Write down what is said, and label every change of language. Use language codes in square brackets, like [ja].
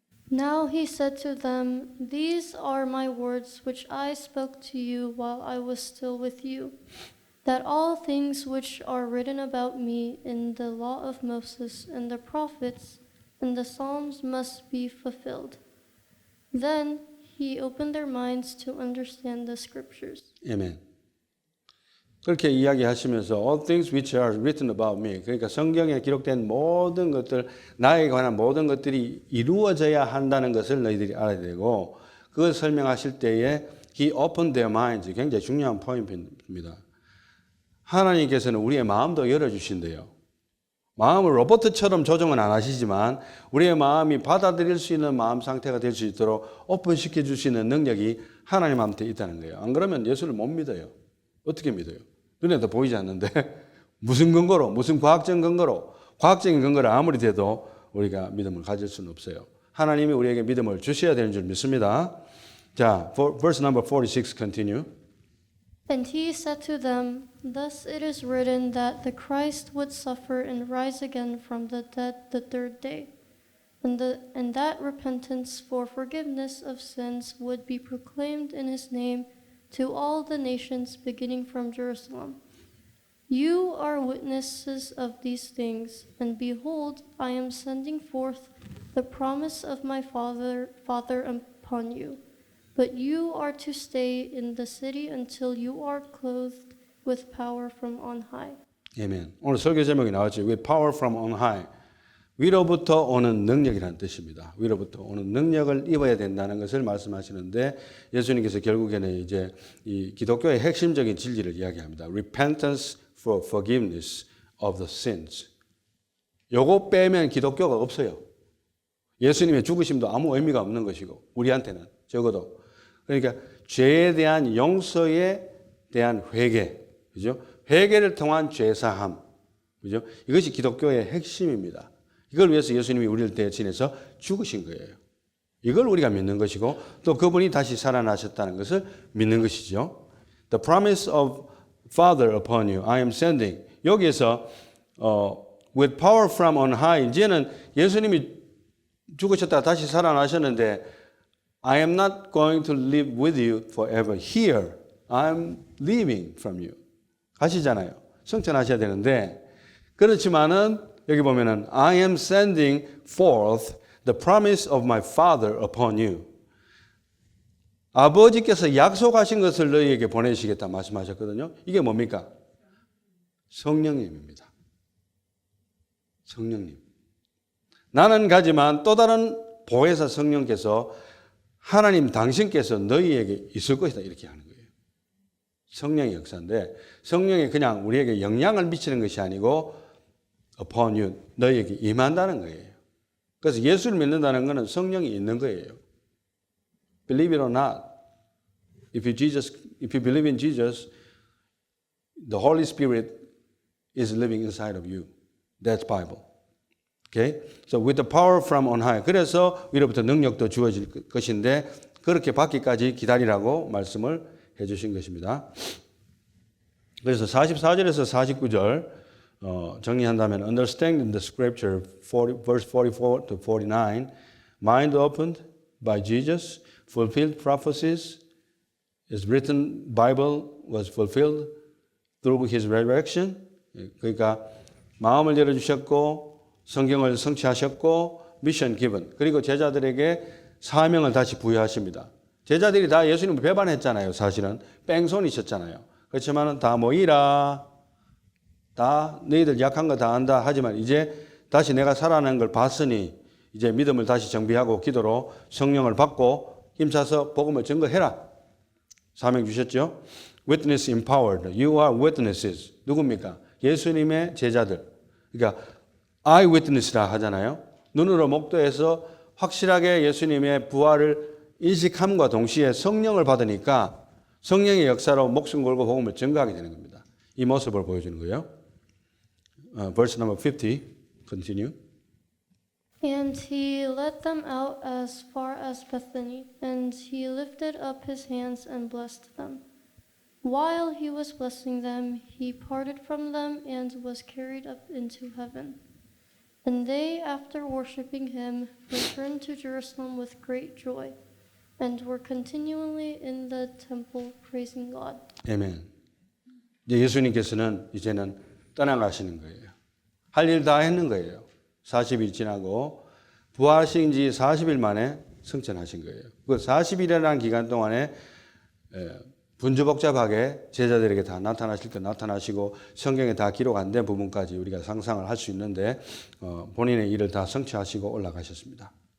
[en] Now he said to them, These are my words which I spoke to you while I was still with you. that all things which are written about me in the law of Moses and the prophets and the Psalms must be fulfilled. Then he opened their minds to understand the scriptures. [ko] 아멘. 그렇게 이야기하시면서 [en] all things which are written about me, [ko] 그러니까 성경에 기록된 모든 것들, 나에 관한 모든 것들이 이루어져야 한다는 것을 너희들이 알아야 되고, 그걸 설명하실 때에 [en] he opened their minds, [ko] 굉장히 중요한 포인트입니다. 하나님께서는 우리의 마음도 열어주신대요. 마음을 로봇처럼 조정은 안 하시지만 우리의 마음이 받아들일 수 있는 마음 상태가 될 수 있도록 오픈시켜 주시는 능력이 하나님한테 있다는 거예요. 안 그러면 예수를 못 믿어요. 어떻게 믿어요? 눈에도 보이지 않는데 무슨 근거로, 무슨 과학적 근거로, 과학적인 근거를 아무리 돼도 우리가 믿음을 가질 수는 없어요. 하나님이 우리에게 믿음을 주셔야 되는 줄 믿습니다. 자, [en] verse number 46 continue. And he said to them, Thus it is written that the Christ would suffer and rise again from the dead the third day, and that repentance for forgiveness of sins would be proclaimed in his name to all the nations beginning from Jerusalem. You are witnesses of these things, and behold, I am sending forth the promise of my Father upon you. But you are to stay in the city until you are clothed with power from on high. [ko] 아멘. 오늘 설교 제목이 나왔죠. [en] With power from on high. [ko] 위로부터 오는 능력이라는 뜻입니다. 위로부터 오는 능력을 입어야 된다는 것을 말씀하시는데 예수님께서 결국에는 이제 이 기독교의 핵심적인 진리를 이야기합니다. [en] Repentance for forgiveness of the sins. [ko] 요거 빼면 기독교가 없어요. 예수님의 죽으심도 아무 의미가 없는 것이고 우리한테는 적어도 그러니까 죄에 대한 용서에 대한 회개, 그죠? 회개를 통한 죄사함, 그죠? 이것이 기독교의 핵심입니다. 이걸 위해서 예수님이 우리를 대신해서 죽으신 거예요. 이걸 우리가 믿는 것이고 또 그분이 다시 살아나셨다는 것을 믿는 것이죠. [en] The promise of Father upon you, I am sending. [ko] 여기에서 [en] with power from on high. [ko] 이제는 예수님이 죽으셨다가 다시 살아나셨는데 [en] I am not going to live with you forever here. I'm leaving from you. [ko] 가시잖아요. 성천하셔야 되는데 그렇지만은 여기 보면은 [en] I am sending forth the promise of my Father upon you. [ko] 아버지께서 약속하신 것을 너희에게 보내시겠다 말씀하셨거든요. 이게 뭡니까? 성령님입니다. 성령님. 나는 가지만 또 다른 보혜사 성령께서 하나님 당신께서 너희에게 있을 것이다 이렇게 하는 거예요. 성령의 역사인데 성령이 그냥 우리에게 영향을 미치는 것이 아니고 [en] upon you, [ko] 너희에게 임한다는 거예요. 그래서 예수를 믿는다는 것은 성령이 있는 거예요. [en] Believe it or not, if you believe in Jesus, the Holy Spirit is living inside of you. That's Bible. Okay? So with the power from on high. [ko] 그래서 위로부터 능력도 주어질 것인데 그렇게 받기까지 기다리라고 말씀을 해 주신 것입니다. 그래서 44절에서 49절 정리한다면 [en] understanding the scripture verse 44 to 49 mind opened by Jesus fulfilled prophecies is written Bible was fulfilled through his resurrection. [ko] 그러니까 마음을 열어 주셨고 성경을 성취하셨고 미션 기분 그리고 제자들에게 사명을 다시 부여하십니다. 제자들이 다 예수님을 배반했잖아요. 사실은 뺑소니셨잖아요. 그렇지만 다 모이라 다 너희들 약한 거 다 안다 하지만 이제 다시 내가 살아나는 걸 봤으니 이제 믿음을 다시 정비하고 기도로 성령을 받고 힘차서 복음을 증거해라. 사명 주셨죠. [en] Witness empowered. You are witnesses. [ko] 누굽니까? 예수님의 제자들. 그러니까 eyewitness라 하잖아요. 눈으로 목도해서 확실하게 예수님의 부활을 인식함과 동시에 성령을 받으니까 성령의 역사로 목숨 걸고 복음을 증거하게 되는 겁니다. 이 모습을 보여주는 거예요. [en] Verse number 50, continue. And he led them out as far as Bethany, and he lifted up his hands and blessed them. While he was blessing them, he parted from them and was carried up into heaven. And they, after worshiping him, returned to Jerusalem with great joy, and were continually in the temple praising God. [ko] 아멘. 이제 예수님께서는 이제는 떠나가시는 거예요. 할 일 다 했는 거예요. 40일 지나고 부활하신 지 40일 만에 승천하신 거예요. 그 40일이라는 기간 동안에 분주복잡하게 제자들에게 다 나타나실 때 나타나시고 성경에 다 기록 안 된 부분까지 우리가 상상을 할 수 있는데 본인의 일을 다 성취하시고 올라가셨습니다.